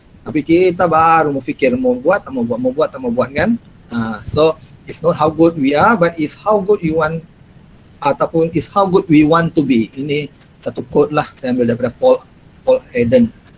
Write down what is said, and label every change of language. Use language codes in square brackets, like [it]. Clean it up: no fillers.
[ms] Tapi kita baru mau fikir mau buat kan. [en] So it's not how good we are, but it's how good you want ataupun it's how good we want to be. [ms] Ini satu quote lah saya ambil daripada Paul Eden.